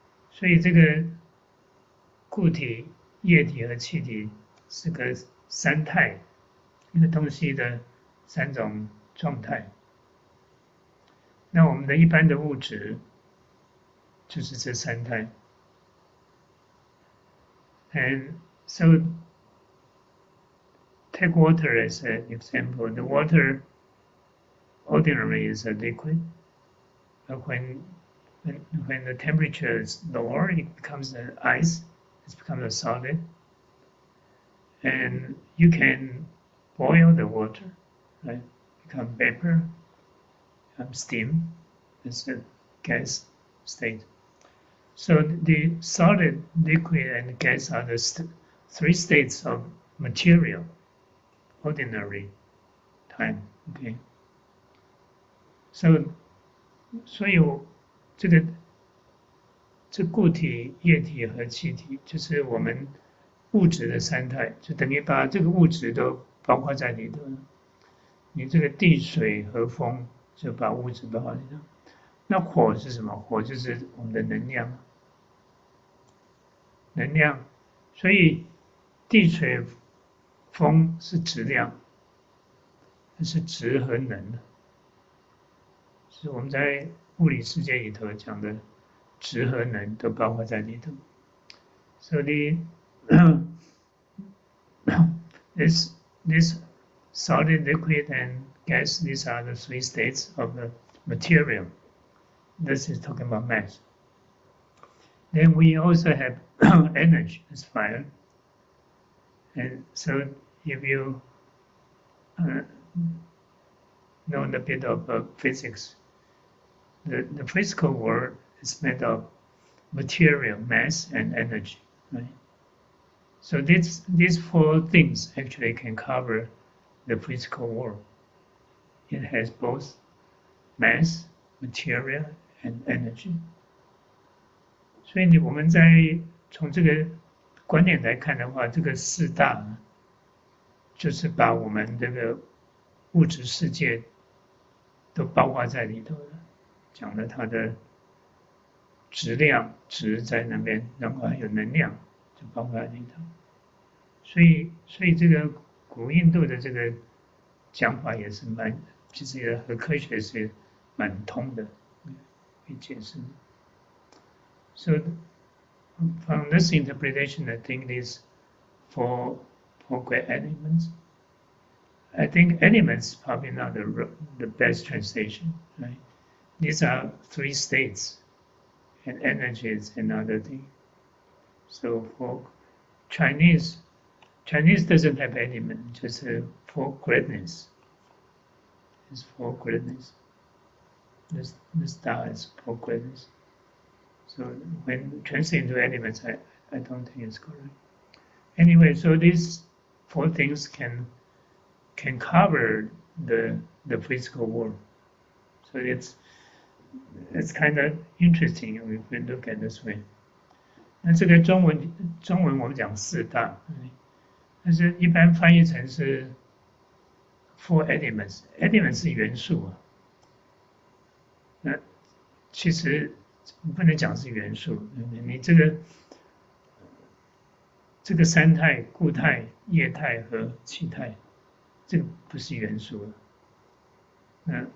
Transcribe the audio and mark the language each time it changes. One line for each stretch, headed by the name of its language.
Chinese: 所以这个固体、液体和气体是个三态，一个东西的三种状态。那我们的一般的物质就是这三态。
English: And so take water as an example. The water ordinarily is a liquid, but when the temperature is lower, it becomes an ice. It's become a solid, and you can boil the water, right? Become vapor, steam. It's a gas state. So the solid, liquid, and gas are the three states of material, ordinary time. Okay. So
Chinese: 所以这固体、液体和气体，就是我们物质的三态，就等于把这个物质都包括在里头。你这个地、水和风就把物质包括里头。那火是什么？火就是我们的能量。能量，所以地、水、风是质量，是质和能。是我们在物理世界里头讲的质和能都包括在里头。
English: So this solid, liquid, and gas, these are the three states of the material. This is talking about mass. Then we also have energy as fire. And so if you know a bit of physics, the physical world is made of material, mass, and energy, right? So these four things actually can cover the physical world. It has both mass, material, and energy.
Chinese: 所以我们在从这个观点来看的话，这个四大就是把我们这个物质世界都包括在里头了，讲了它的质量，质在那边，然后还有能量，就包括在里头。所以这个古印度的这个讲法也是其实也和科学是蛮通的，可以解释。
English: So from this interpretation, I think these four great elements. I think elements is probably not the best translation, right? These are three states, and energy is another thing. So for Chinese doesn't have element, just for greatness. It's for greatness. This star is for greatness. So when translated into elements, I don't think it's correct. Anyway, so these four things can cover the physical world. So it's kind of interesting if we look at this way.
Chinese: 那这个中文我们讲四大，但是一般翻译成是
English: four elements
Chinese: 是元素啊。那其实不能讲是元素，你这个三态、固态、液态和气态，这个不是元素了。